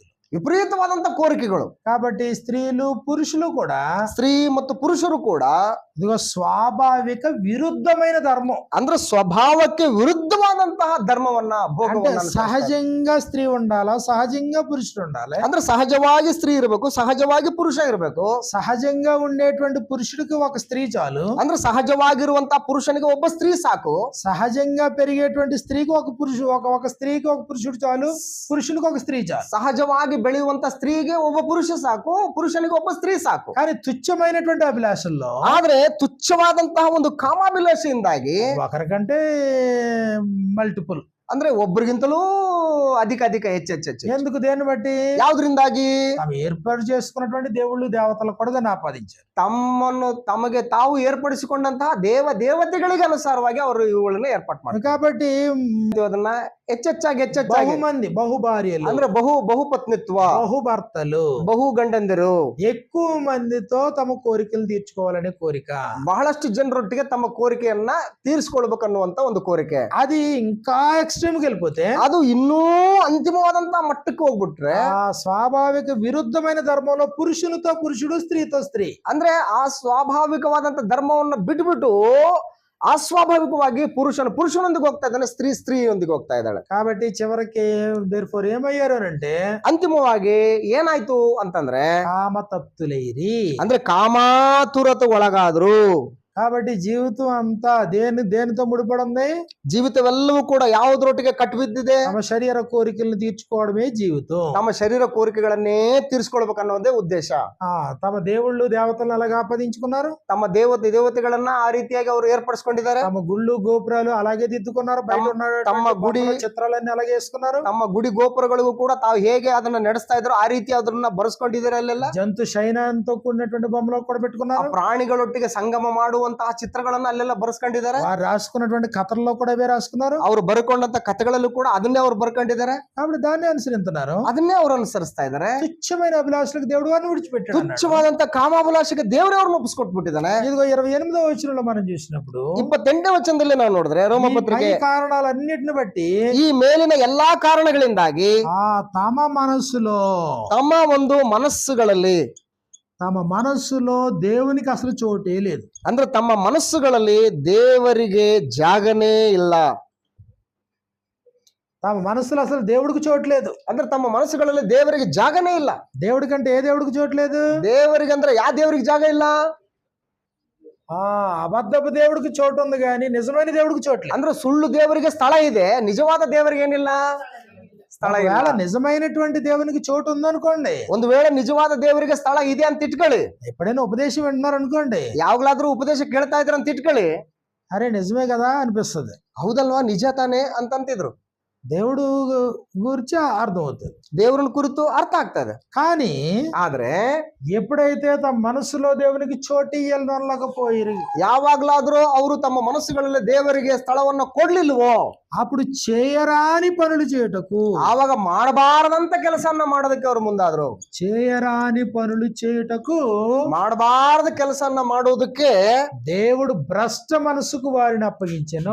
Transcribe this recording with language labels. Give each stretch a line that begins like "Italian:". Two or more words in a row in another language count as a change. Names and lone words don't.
Kannada: ವಿಪರೀತವಾದಂತಹ ಕೋರಿಕೆಗಳು.
Telugu: కాబట్టి స్త్రీలు పురుషులు కూడా,
Kannada: ಸ್ತ್ರೀ ಮತ್ತು ಪುರುಷರು ಕೂಡ
Telugu: ఇదిగో స్వాభావిక విరుద్ధమైన ధర్మం,
Kannada: ಅಂದ್ರೆ ಸ್ವಭಾವಕ್ಕೆ ವಿರುದ್ಧವಾದಂತಹ ಧರ್ಮವನ್ನ
Telugu: అంటే
Kannada: ಭೋಗವನ್ನ
Telugu: సహజంగా స్త్రీ ఉండాలా, సహజంగా పురుషుడు ఉండాలి.
Kannada: ಅಂದ್ರೆ సహజವಾಗಿ ಸ್ತ್ರೀ ಇರಬೇಕು, ಸಹಜವಾಗಿ ಪುರುಷ ಇರಬೇಕು.
Telugu: సహజంగా ఉండేటువంటి పురుషుడికి ఒక స్త్రీ చాలు.
Kannada: ಅಂದ್ರೆ ಸಹಜವಾಗಿರುವಂತಹ ಪುರುಷನಿಗೆ ಒಬ್ಬ ಸ್ತ್ರೀ ಸಾಕು.
Telugu: సహజంగా పెరిగేటువంటి స్త్రీకి ఒక స్త్రీకి ఒక పురుషుడు చాలు, పురుషునికి ఒక స్త్రీ చాలు.
Kannada: ಸಹಜವಾಗಿ ಬೆಳೆಯುವಂತ ಸ್ತ್ರೀಗೆ ಒಬ್ಬ ಪುರುಷ ಸಾಕು, ಪುರುಷನಿಗೆ ಒಬ್ಬ ಸ್ತ್ರೀ ಸಾಕು.
Telugu: కానీ తుచ్చమైనటువంటి అభిలాషల్లో,
Kannada: ಆದ್ರೆ ತುಚ್ಛವಾದಂತಹ ಒಂದು ಕಾಮಾಭಿಲಾಷೆಯಿಂದಾಗಿ
Telugu: ఒకరికంటే మల్టిపుల్,
Kannada: ಅಂದ್ರೆ ಒಬ್ರಿಗಿಂತಲೂ ಅಧಿಕ ಹೆಚ್ಚು
Telugu: ఎందుకు దేన్ని బట్టి
Kannada: ಯಾವ್ದ್ರಿಂದಾಗಿ
Telugu: తాము ఏర్పాటు చేసుకున్నటువంటి దేవుళ్ళు దేవతలు కూడా దాన్ని ఆపాదించారు.
Kannada: ತಮಗೆ ತಾವು ಏರ್ಪಡಿಸಿಕೊಂಡಂತಹ ದೇವತೆಗಳಿಗೆ ಅನುಸಾರವಾಗಿ ಅವರು ಇವುಗಳನ್ನ ಏರ್ಪಾటు ಮಾಡ್ತಾರೆ.
Telugu: కాబట్టి
Kannada: ಅದನ್ನ ಹೆಚ್ಚೆಚ್ಚಾಗಿ
Telugu: బహుమంది బహుభార్యలు
Kannada: ಅಂದ್ರೆ ಬಹುಪತ್ನಿತ್ವ,
Telugu: బహుభర్తలు,
Kannada: ಬಹು ಗಂಡಂದಿರು
Telugu: ఎక్కువ మందితో తమ కోరికలు తీర్చుకోవాలనే కోరిక,
Kannada: ಬಹಳಷ್ಟು ಜನರೊಟ್ಟಿಗೆ ತಮ್ಮ ಕೋರಿಕೆಯನ್ನ ತೀರಿಸಿಕೊಳ್ಬೇಕನ್ನುವಂತ ಒಂದು ಕೋರಿಕೆ.
Telugu: అది ఇంకా ఎక్స్ట్రీమ్ కి వెళ్ళిపోతే
Kannada: ಅದು ಇನ್ನೂ ಅಂತಿಮವಾದಂತ ಮಟ್ಟಕ್ಕೆ ಹೋಗ್ಬಿಟ್ರೆ
Telugu: ఆ స్వాభావిక విరుద్ధమైన ధర్మంలో పురుషునితో పురుషుడు, స్త్రీతో స్త్రీ,
Kannada: ಅಂದ್ರೆ ಆ ಸ್ವಾಭಾವಿಕವಾದಂತ ಧರ್ಮವನ್ನ ಬಿಟ್ಬಿಟ್ಟು ಅಸ್ವಾಭಾವಿಕವಾಗಿ ಪುರುಷನೊಂದಿಗೆ ಹೋಗ್ತಾ ಇದ್ದಾನೆ, ಸ್ತ್ರೀಯೊಂದಿಗೆ ಹೋಗ್ತಾ ಇದ್ದಾಳೆ.
Telugu: కాబట్టి చివరికి దేర్ఫోర్ ఏమయ్యారు అంటే
Kannada: ಅಂತಿಮವಾಗಿ ಏನಾಯ್ತು ಅಂತಂದ್ರೆ
Telugu: కామతప్తులైరి,
Kannada: ಅಂದ್ರೆ ಕಾಮಾತುರತೆ ಒಳಗಾದ್ರು.
Telugu: కాబట్టి జీవితం అంతా దేనితో ముడిపడి ఉంది?
Kannada: ಜೀವಿತವೆಲ್ಲವೂ ಕೂಡ ಯಾವುದರೊಟ್ಟಿಗೆ ಕಟ್ಟಿಬಿದ್ದಿದೆ?
Telugu: తమ శరీర కోరికలను తీర్చుకోవడమే జీవితం.
Kannada: ತಮ್ಮ ಶರೀರ ಕೋರಿಕೆಗಳನ್ನೇ ತೀರಿಸ್ಕೊಳ್ಬೇಕನ್ನೋದೇ ಉದ್ದೇಶ.
Telugu: తమ దేవుళ్ళు దేవతలను అలాగే ఆపాదించుకున్నారు.
Kannada: ತಮ್ಮ ದೇವತೆಗಳನ್ನ ಆ ರೀತಿಯಾಗಿ ಅವರು ಏರ್ಪಡಿಸ್ಕೊಂಡಿದ್ದಾರೆ.
Telugu: తమ గుళ్ళు గోపురాలు అలాగే దిద్దుకున్నారు. బయట
Kannada: ತಮ್ಮ ಗುಡಿ
Telugu: చిత్రాలన్నీ అలాగే వేసుకున్నారు.
Kannada: ತಮ್ಮ ಗುಡಿ ಗೋಪುರಗಳಿಗೂ ಕೂಡ ತಾವು ಹೇಗೆ ಅದನ್ನ ನಡೆಸ್ತಾ ಇದ್ರು ಆ ರೀತಿ ಅದನ್ನ ಬರೆಸ್ಕೊಂಡಿದ್ದಾರೆ. ಅಲ್ಲೆಲ್ಲ
Telugu: జంతు శయనంతో కూడినటువంటి బొమ్మలు కూడా పెట్టుకున్నారు.
Kannada: ಪ್ರಾಣಿಗಳೊಟ್ಟಿಗೆ ಸಂಗಮ ಮಾಡುವಂತಹ ಚಿತ್ರಗಳನ್ನ ಅಲ್ಲೆಲ್ಲ ಬರೆಸ್ಕೊಂಡಿದ್ದಾರೆ.
Telugu: వారు రాసుకున్నటువంటి కథల్లో కూడా అవే రాసుకున్నారు.
Kannada: ಅವರು ಬರ್ಕೊಂಡಂತ ಕಥೆಗಳಲ್ಲೂ ಕೂಡ ಅದನ್ನೇ ಅವ್ರು ಬರ್ಕೊಂಡಿದ್ದಾರೆ.
Telugu: కాబట్టి దాన్ని అనుసరిస్తున్నారు,
Kannada: ಅದನ್ನೇ ಅವ್ರು ಅನುಸರಿಸ್ತಾ ಇದ್ದಾರೆ.
Telugu: తుచ్చమైన అభిలాషలకు దేవుడు వారిని విడిచిపెట్టాడు.
Kannada: ತುಚ್ಛವಾದಂತ ಕಾಮಾಭಿಲಾಷೆಗೆ ದೇವರೇ ಅವ್ರನ್ನ ಒಪ್ಪಿಸ್ಕೊಟ್ಬಿಟ್ಟಿದ್ದಾನೆ.
Telugu: ఇదిగో 28వ వచనంలో మనం చూసినప్పుడు
Kannada: 28ನೇ ವಚನದಲ್ಲಿ ನಾವು ನೋಡಿದ್ರೆ ರೋಮಪತ್ರಿಕೆ
Telugu: ఈ కారణాలన్నిటిని బట్టి
Kannada: ಈ ಮೇಲಿನ ಎಲ್ಲಾ ಕಾರಣಗಳಿಂದಾಗಿ
Telugu: తమ మనస్సులో
Kannada: ತಮ್ಮ ಒಂದು ಮನಸ್ಸುಗಳಲ್ಲಿ
Telugu: తమ మనస్సులో దేవునికి అసలు చోటే లేదు.
Kannada: ಅಂದ್ರೆ ತಮ್ಮ ಮನಸ್ಸುಗಳಲ್ಲಿ ದೇವರಿಗೆ ಜಾಗನೇ ಇಲ್ಲ.
Telugu: తమ మనస్సులో అసలు దేవుడికి చోట్లేదు.
Kannada: ಅಂದ್ರೆ ತಮ್ಮ ಮನಸ್ಸುಗಳಲ್ಲಿ ದೇವರಿಗೆ ಜಾಗನೇ ಇಲ್ಲ.
Telugu: దేవుడికంటే ఏ దేవుడికి చోట్లేదు?
Kannada: ದೇವರಿಗೆ ಅಂದ್ರೆ ಯಾವ ದೇವರಿಗೆ ಜಾಗ ಇಲ್ಲ?
Telugu: అబద్ధపు దేవుడికి చోటు ఉంది కానీ నిజమైన దేవుడికి చోట్లేదు.
Kannada: ಅಂದ್ರೆ ಸುಳ್ಳು ದೇವರಿಗೆ ಸ್ಥಳ ಇದೆ, ನಿಜವಾದ ದೇವರಿಗೆ ಏನಿಲ್ಲ, ಸ್ಥಳ ಇಲ್ಲ.
Telugu: నిజమైనటువంటి దేవునికి చోటు ఉందనుకోండి,
Kannada: ಒಂದು ವೇಳೆ ನಿಜವಾದ ದೇವರಿಗೆ ಸ್ಥಳ ಇದೆ ಅಂತ ಇಟ್ಕೊಳ್ಳಿ.
Telugu: ఎప్పుడైనా ఉపదేశం వింటున్నారు అనుకోండి,
Kannada: ಯಾವಾಗ್ಲಾದ್ರೂ ಉಪದೇಶ ಕೇಳ್ತಾ ಇದ್ರ ಅಂತ ಇಟ್ಕೊಳ್ಳಿ,
Telugu: అరే నిజమే కదా అనిపిస్తుంది.
Kannada: ಹೌದಲ್ವಾ, ನಿಜ ತಾನೆ ಅಂತಂತಿದ್ರು.
Telugu: దేవుడు గురించి అర్థం అవుతుంది,
Kannada: ದೇವರನ್ನ ಕುರಿತು ಅರ್ಥ ಆಗ್ತದೆ.
Telugu: కానీ
Kannada: ಆದ್ರೆ
Telugu: ఎప్పుడైతే తమ మనసులో దేవునికి చోటు ఇయ్యలేకపోయి
Kannada: ಯಾವಾಗ್ಲಾದ್ರೂ ಅವರು ತಮ್ಮ ಮನಸ್ಸುಗಳಲ್ಲಿ ದೇವರಿಗೆ ಸ್ಥಳವನ್ನ ಕೊಡ್ಲಿಲ್ವೋ
Telugu: అప్పుడు చేయరాని పనులు చేయుటకు,
Kannada: ಆವಾಗ ಮಾಡಬಾರದಂತ ಕೆಲಸವನ್ನ ಮಾಡೋದಕ್ಕೆ ಅವರು ಮುಂದಾದ್ರು.
Telugu: చేయరాని పనులు చేయుటకు,
Kannada: ಮಾಡಬಾರದ ಕೆಲಸವನ್ನ ಮಾಡುವುದಕ್ಕೆ
Telugu: దేవుడు భ్రష్ట మనసుకు వారిని అప్పగించెను.